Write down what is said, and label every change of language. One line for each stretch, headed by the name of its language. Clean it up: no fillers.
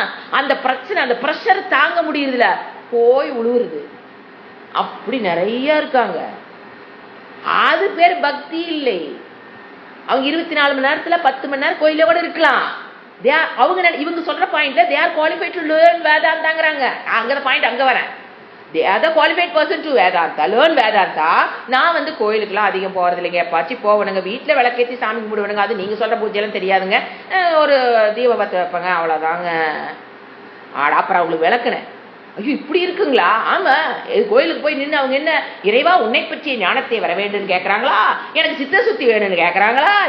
Tamil: அந்த பிரச்சனை, அந்த பிரஷர் தாங்க முடியுதுல, போய் உழுவுறது. அப்படி நிறைய இருக்காங்க. அது பேர் பக்தி இல்லை. அவங்க 24 மணி நேரத்துல 10 மணி நேரம் கோயில கூட இருக்கலாம். அவங்க இவங்க சொல்ற பாயிண்ட்ல
English: they are qualified to learn
Tamil: வேதாந்தாங்கறாங்க. அங்க பாயிண்ட் அங்க வரேன்.
English: they are the qualified person to Vedanta, learn Vedanta.
Tamil: நான் வந்து கோயிலுக்குலாம் அதிகம் போறது இல்லைங்க, எப்பாச்சு போவணுங்க, வீட்டுல விளக்கேற்றி சாமி கும்பிடுவனுங்க, அது நீங்க சொல்ற பூஜையெல்லாம் தெரியாதுங்க, ஒரு தீப பத்து வைப்பங்க, அவ்வளவுதாங்க. அப்புறம் அவங்களுக்கு விளக்குனேன், ஐயோ இப்படி இருக்குங்களா. ஆமா, கோயிலுக்கு போய் நின்று அவங்க என்ன இறைவா உன்னை பற்றிய ஞானத்தை வர வேண்டும்னு கேட்கறாங்களா, எனக்கு சித்த சுத்தி வேணும்னு கேட்கறாங்களா?